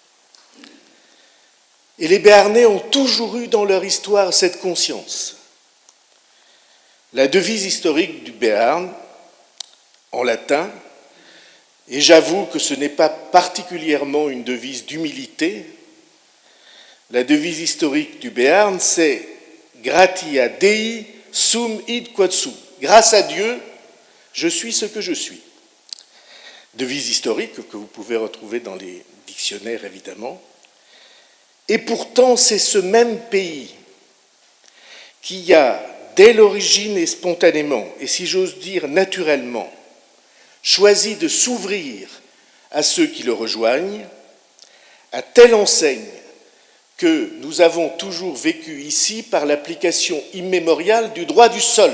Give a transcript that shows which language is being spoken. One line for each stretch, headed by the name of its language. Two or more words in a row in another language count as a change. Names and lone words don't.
French: Et les Béarnais ont toujours eu dans leur histoire cette conscience. La devise historique du Béarn, en latin, et j'avoue que ce n'est pas particulièrement une devise d'humilité, la devise historique du Béarn, c'est «
Latin: Gratia Dei sum id quod sum ».
French: Grâce à Dieu, je suis ce que je suis. Devise historique que vous pouvez retrouver dans les dictionnaires, évidemment. Et pourtant, c'est ce même pays qui a, dès l'origine et spontanément, et si j'ose dire naturellement, choisi de s'ouvrir à ceux qui le rejoignent, à telle enseigne que nous avons toujours vécu ici par l'application immémoriale du droit du sol.